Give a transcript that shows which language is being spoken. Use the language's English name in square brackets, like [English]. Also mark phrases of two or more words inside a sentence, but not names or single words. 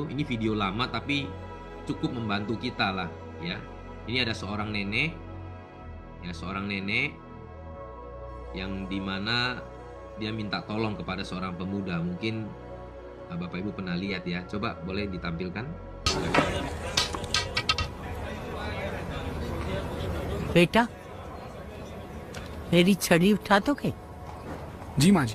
[Indonesian] Ini video lama tapi cukup membantu kita lah, ya. Ini ada seorang nenek, ya, seorang nenek yang dimana dia minta tolong kepada seorang pemuda. Mungkin Bapak Ibu pernah lihat ya. Coba boleh ditampilkan. [Hindi] बेटा मेरी छड़ी उठा दोगे? जी माँ जी।